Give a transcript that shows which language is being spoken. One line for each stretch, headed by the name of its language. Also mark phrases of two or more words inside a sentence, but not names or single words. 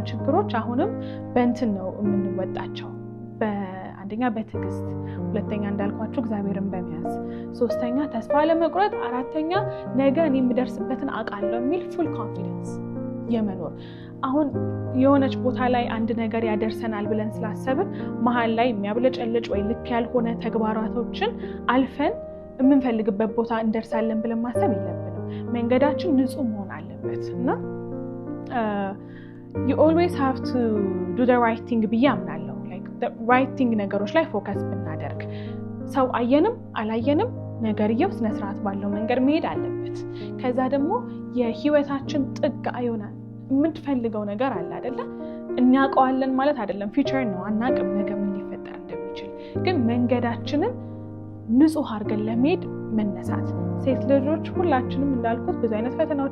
Amharic: ችግሮች አሁንም በእንትን ነው የምንወጣቸው። አንደኛ በትዕግስት፣ ሁለተኛ እንዳልኳችሁ እግዚአብሔርን በመያዝ፣ ሶስተኛ ተስፋ ለመቁረጥ፣ አራተኛ ነገ እኔ የምደርስበትን አውቃለሁ የሚል
English: full confidence
Amharic: የመኖር። አሁን የሆነች ቦታ ላይ አንድ ነገር ያደርሰናል ብለን ስላሰብን መሀል ላይ የሚያብለጨልጭ ወይ ልክ ያልሆነ ተግባራቶችን አልፈን የምንፈልግበት ቦታ እንደርሳለን ብለን ማሰብ የለብንም። መንገዳችን ንጹህ መሆን አለበት እና
English: you always have to do the right thing
Amharic: ብዬ አምናለሁ።
English: like the right thing
Amharic: ነገሮች ላይ ፎከስ ብናደርግ ሰው አየንም አላየንም ነገርየው ስነ ስርዓት ባለው መንገድ መሄድ አለበት። ከዛ ደግሞ የህይወታችን ጥግ አይሆናል የምትፈልገው ነገር አለ አይደለ? እናውቀዋለን ማለት አይደለም፣ ፊቸር ነው፣ አናውቅም ነገ ምን ሊፈጠር እንደሚችል። ግን መንገዳችንን ንጹህ አድርገን ለመሄድ መነሳት። ሴት ልጆች ሁላችንም እንዳልኩት ብዙ አይነት ፈተናዎች